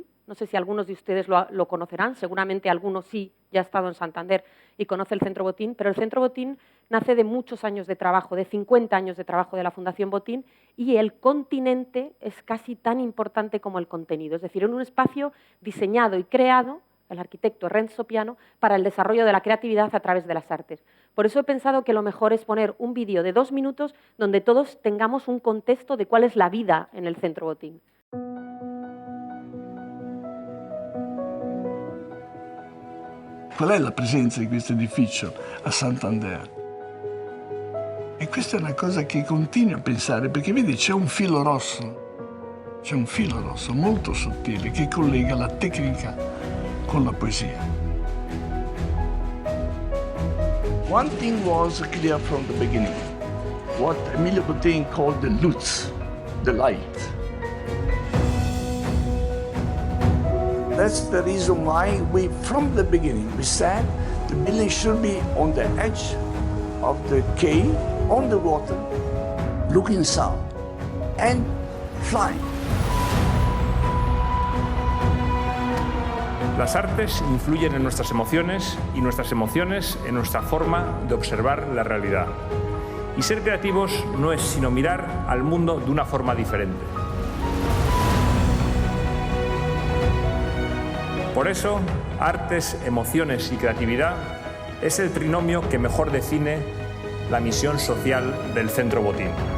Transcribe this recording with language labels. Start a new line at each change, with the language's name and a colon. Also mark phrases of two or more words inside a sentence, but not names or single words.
Spanish: No sé si algunos de ustedes lo conocerán, seguramente algunos sí, ya ha estado en Santander y conoce el Centro Botín, pero el Centro Botín nace de muchos años de trabajo, de 50 años de trabajo de la Fundación Botín, y el continente es casi tan importante como el contenido. Es decir, en un espacio diseñado y creado, el arquitecto Renzo Piano, para el desarrollo de la creatividad a través de las artes. Por eso he pensado que lo mejor es poner un vídeo de 2 minutos donde todos tengamos un contexto de cuál es la vida en el Centro Botín.
Italian: Qual è la presenza di questo edificio a Santander? E questa è una cosa che continuo a pensare, perché vedi c'è un filo rosso molto sottile che collega la tecnica con la poesia.
English: One thing was clear from the beginning, what Emilio Botín called the luz, the light. That's the reason why from the beginning, we said the building should be on the edge of the quay, on the water, looking south, and flying.
Spanish: Las artes influyen en nuestras emociones y nuestras emociones en nuestra forma de observar la realidad. Y ser creativos no es sino mirar al mundo de una forma diferente. Por eso, artes, emociones y creatividad es el trinomio que mejor define la misión social del Centro Botín.